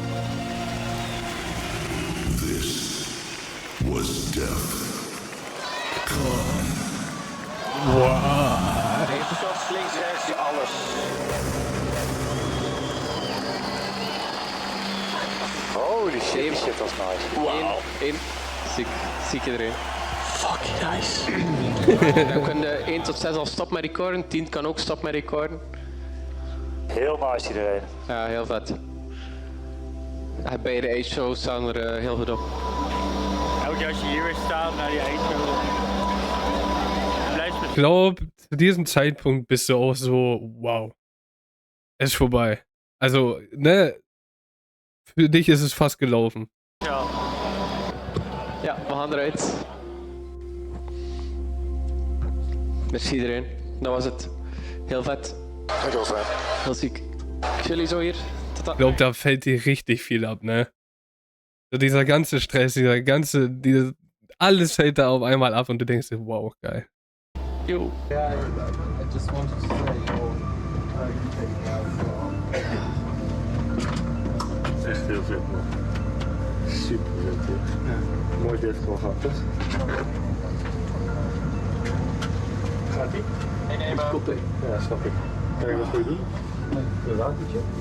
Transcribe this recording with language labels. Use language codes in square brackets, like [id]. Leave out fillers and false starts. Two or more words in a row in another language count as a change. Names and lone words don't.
[en] This was death. Come. Wow. [nl] Deze shots, links, rechts, alles. [en] Holy shit, shit was nice. Wow. 1. [nl] Ziek iedereen. [en] Fucking nice. [nl] Dan kun je 1 tot 6 al stop met recorden, 10 kan ook stop met recorden. Heel nice iedereen. Ja, heel vet. Bij de Age-show staan er heel goed op. Elke keer als je hier weer staat naar die Age-show. [de] Ich glaube, zu diesem Zeitpunkt bist du auch so, wow. Es ist vorbei. Also, ne? Für dich ist es fast gelaufen. [nl] Ja. Ja, we gaan eruit. Merci iedereen. Dat was het. Heel vet. Heel ziek. Ik zie jullie zo hier. [de] Ich glaube, da fällt dir richtig viel ab, ne? So dieser ganze Stress, alles fällt da auf einmal ab und du denkst dir, wow, geil. Jo. [en] Yeah, I just wanted to say, [nl] Het is echt heel vet, man. Super vet, ja. Mooi dit gewoon gehad, toch? Gaat ie? Nee, maar... Ja, snap ik. Kan ik dat goed doen? Een watertje?